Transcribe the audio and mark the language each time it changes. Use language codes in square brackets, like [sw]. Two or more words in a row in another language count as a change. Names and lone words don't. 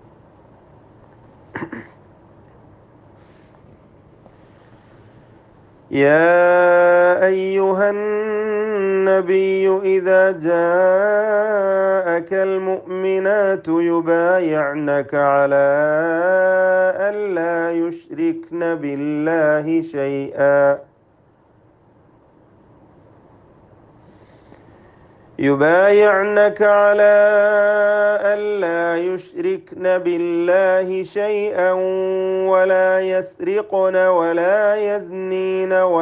[ar] يا أيها النبي إذا جاءك المؤمنات يبايعنك على ألا يشركن بالله شيئا يبايعنك على ألا يشركن بالله شيئا ولا يسرقن ولا يزنين